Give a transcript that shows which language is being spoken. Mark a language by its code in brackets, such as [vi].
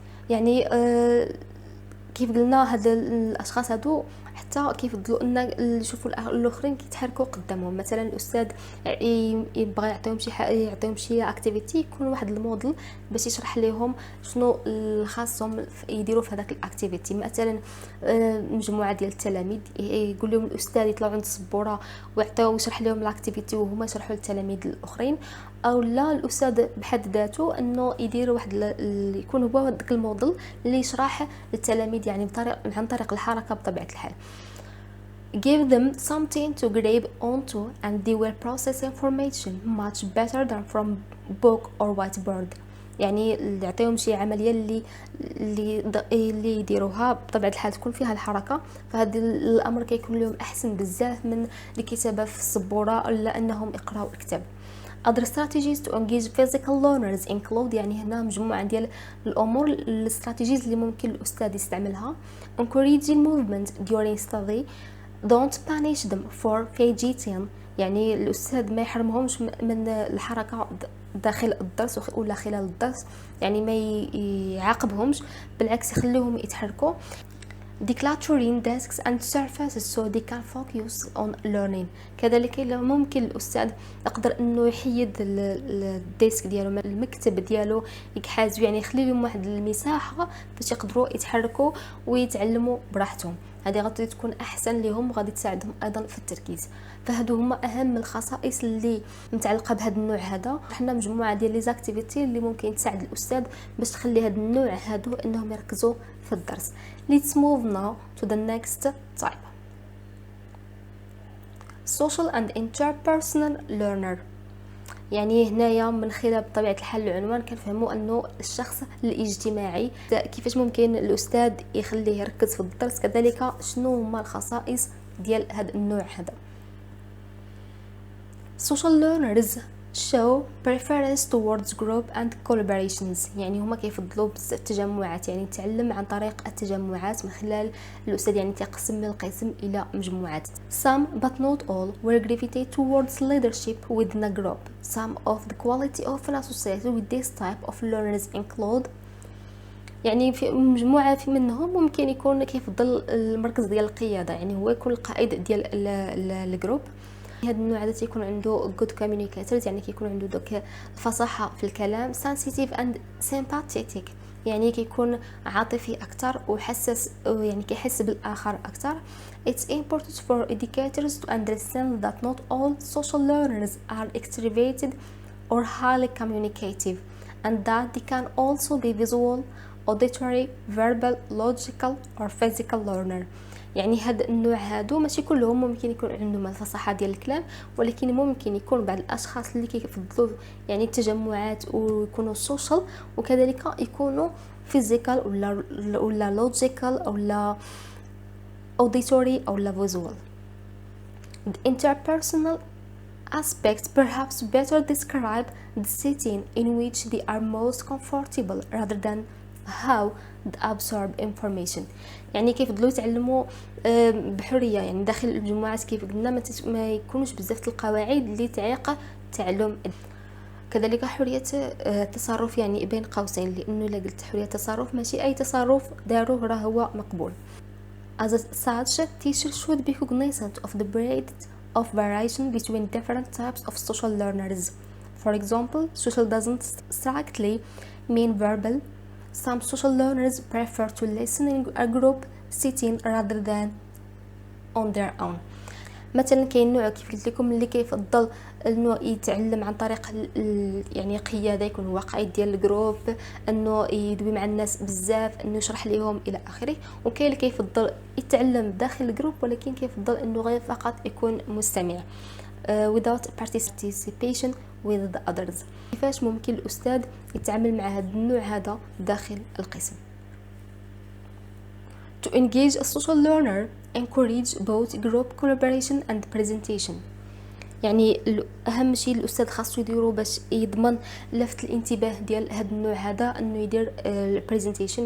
[ar] يعني كيف قلنا هاد الاشخاص هادو حتى كيفضلوا ان يشوفوا الاخرين كيتحركوا قدامهم. مثلا الاستاذ يبغى يعطيهم شي اكتيفيتي، يكون واحد الموديل باش يشرح لهم شنو خاصهم يديروا في هذاك الاكتيفيتي. مثلا مجموعه ديال التلاميذ يقول لهم الاستاذ يطلعوا عند السبوره ويعطيو يشرح لهم الاكتيفيتي وهما يشرحوا للتلاميذ الاخرين، او لا الاستاذ بحد ذاته انه يدير واحد يكون هو داك الموديل اللي يشرح للتلاميذ يعني عن طريق الحركه بطبيعه الحال. [en] Give them something to grab onto and they will process information much better than from book or whiteboard. [ar] يعني يعطيهم شي عمليه اللي يديروها بطبيعه الحال تكون فيها الحركه، فهذا الامر كيكون لهم احسن بزاف من الكتابه في السبوره ولا انهم يقراوا الكتاب. [en] Other strategies to engage physical learners include، [ar] يعني هنا مجموعة ديال الأمور الاستراتيجيز اللي ممكن الأستاذ يستعملها. [en] Encouraging movement during study. Don't punish them for fidgeting. [ar] يعني الأستاذ ما يحرمهمش من الحركة داخل الدرس ولا خلال الدرس، يعني ما يعاقبهمش، بالعكس يخليهم يتحركوا. [en] Decluttering desks and surfaces so they can focus on learning. [ar] كذلك ممكن الأستاذ يقدر انه يحيد الديسك ديالو، المكتب ديالو يكحاز، يعني يخلي لهم واحد المساحه باش يقدروا يتحركوا ويتعلموا براحتهم. هذه غادي تكون احسن لهم وغادي تساعدهم ايضا في التركيز. فهادو هما اهم الخصائص اللي متعلقه بهذا النوع هذا. حنا مجموعه ديال لي زاكتيفيتي اللي ممكن تساعد الاستاذ باش تخلي هذا النوع هادو انهم يركزوا في الدرس. [en] Let's move now to the next type. Social and interpersonal learner. [ar] يعني هنايا من خلال بطبيعه الحال العنوان كنفهموا انه الشخص الاجتماعي كيفاش ممكن الاستاذ يخليه يركز في الدرس، كذلك شنو هما الخصائص ديال هذا النوع هذا. [en] Social learners show preference towards group and collaborations. [ar] يعني هما كيفضلوا بزاف التجمعات، يعني تعلم عن طريق التجمعات من خلال الأستاذ، يعني تقسم القسم إلى مجموعات. [en] Some but not all will gravitate towards leadership within a group. Some of the quality often associated with this type of learners include، [ar] يعني في مجموعة منهم ممكن يكون كيفضل المركز ديال القيادة، يعني هو يكون القائد ديال الجروب. هذا النوع هذا تيكون عنده [en] good communicators، [ar] يعني كيكون عنده دوك الفصاحة في الكلام. [en] sensitive and sympathetic، [ar] يعني كيكون عاطفي أكثر وحساس، يعني كيحس بالآخر أكثر. [en] It's important for educators to understand that not all social learners are extroverted or highly communicative, and that they can also be visual, auditory, verbal, logical or physical learner. [ar] يعني هذا النوع هادو ماشي كلهم ممكن يكون عندهم الفصاحه ديال الكلام، ولكن ممكن يكون بعض الاشخاص اللي كيفضلوا يعني التجمعات ويكونوا سوشيال، وكذلك يكونوا فيزيكال ولا لوجيكال او لا اوديتوري او لا فيزوال. [en] The interpersonal aspects perhaps better describe the setting in which they are most comfortable rather than how they absorb information. [ar] يعني كيفضلوا يتعلموا بحريه، يعني داخل المجموعات كيف قلنا ما يكونوش بزاف القواعد اللي تعيق التعلم. كذلك حريه التصرف، يعني بين قوسين، لانه الا قلت حريه التصرف ماشي اي تصرف داروه راه هو مقبول. [en] As such, teachers should be cognizant of the breadth of variation between different types of social learners. For example, social doesn't strictly mean verbal. Some social learners prefer to listen in a group setting rather than on their own. [ar] مثلا كاين نوع كيف قلت لكم اللي كيفضل انه يتعلم عن طريق يعني قياده، يكون هو قائد ديال الجروب، انه يدوي مع الناس بزاف، انه يشرح لهم الى اخره. وكاين اللي كيفضل يتعلم داخل الجروب ولكن كيفضل انه غير فقط يكون مستمع [en] without participation with the others. [ar] كيفاش ممكن الاستاذ يتعامل مع هذا النوع هذا داخل القسم؟ [en] To engage a social learner, encourage both group collaboration and presentation. [ar] يعني اهم شيء الاستاذ خاصو يديرو باش يضمن لفت الانتباه ديال هذا النوع هذا، انه يدير البريزنتيشن.